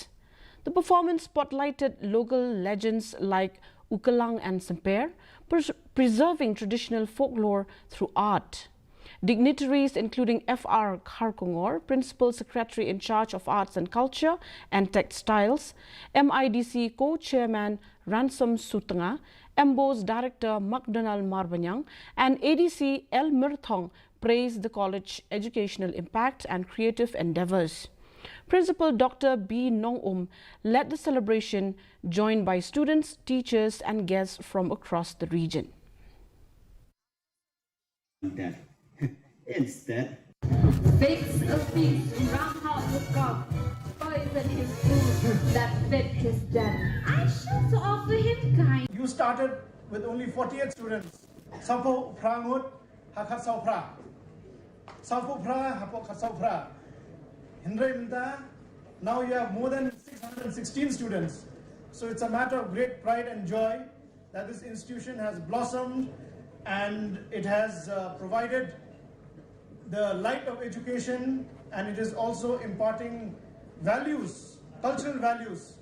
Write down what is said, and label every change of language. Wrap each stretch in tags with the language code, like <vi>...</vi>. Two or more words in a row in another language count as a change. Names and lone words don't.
<en>The performance spotlighted local legends like Ukalang and Semper, preserving traditional folklore through art. Dignitaries including F.R. Kharkongor, Principal Secretary in charge of Arts and Culture and Textiles, MIDC Co-Chairman Ransom Sutanga, MBO's Director McDonald Marbanyang and ADC El Mirthong praised the college educational impact and creative endeavors. Principal Dr. B. Nong led the celebration, joined by students, teachers and guests from across the region. Instead, fix a feast, round out the cup, poison his food that fed his den. I should offer him kind. You started with only 48 students.</en> <kha>Sapo prangut hakat saupra. Sapo pra hapok saupra. Hindre minta.</kha> <en>Now you have more than 616 students. So it's a matter of great pride and joy that this institution has blossomed and it has provided the light of education, and it is also imparting values, cultural values.</en>